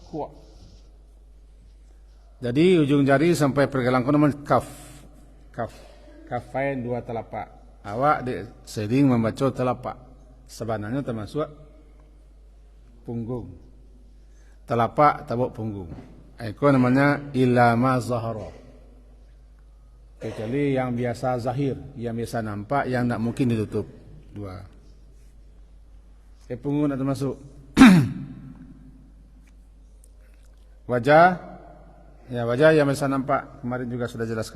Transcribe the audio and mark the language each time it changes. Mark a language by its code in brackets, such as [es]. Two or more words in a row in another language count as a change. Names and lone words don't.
[ms] Jadi ujung jari sampai pergelangan namanya kaf. Kafain, dua telapak. Awak sering membaca telapak. Sebenarnya termasuk punggung. Telapak tabuk punggung. Itu namanya [ar] إلا ما ظهر. [ms] Kecuali yang biasa zahir, yang biasa nampak, yang tak mungkin ditutup. Dua. Punggung tak termasuk. Wajah yang biasa nampak, kemarin juga sudah jelaskan.